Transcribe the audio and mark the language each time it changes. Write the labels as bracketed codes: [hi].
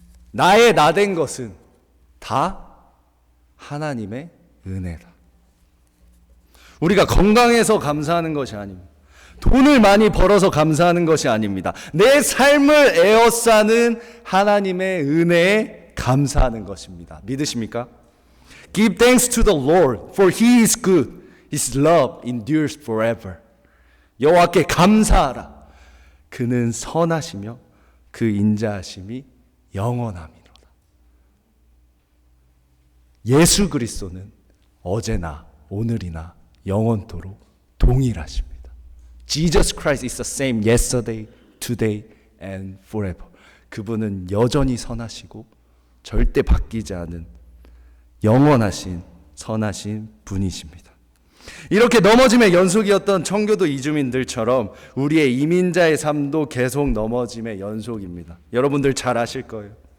[ko] 나의 나된 것은 다 하나님의 은혜다. 우리가 건강해서 감사하는 것이 아닙니다. 돈을 많이 벌어서 감사하는 것이 아닙니다. 내 삶을 에워싸는 하나님의 은혜에 감사하는 것입니다. 믿으십니까? [en] Give thanks to the Lord, for He is good. His love endures forever. [ko] 여호와께 감사하라. 그는 선하시며 그 인자하심이 영원함이로다. 예수 그리스도는 어제나 오늘이나 영원토록 동일하십니다. [en] Jesus Christ is the same yesterday, today, and forever. [ko] 그분은 여전히 선하시고 절대 바뀌지 않은 영원하신 선하신 분이십니다. 이렇게 넘어짐의 연속이었던 청교도 이주민들처럼 우리의 이민자의 삶도 계속 넘어짐의 연속입니다. 여러분들 잘 아실 거예요.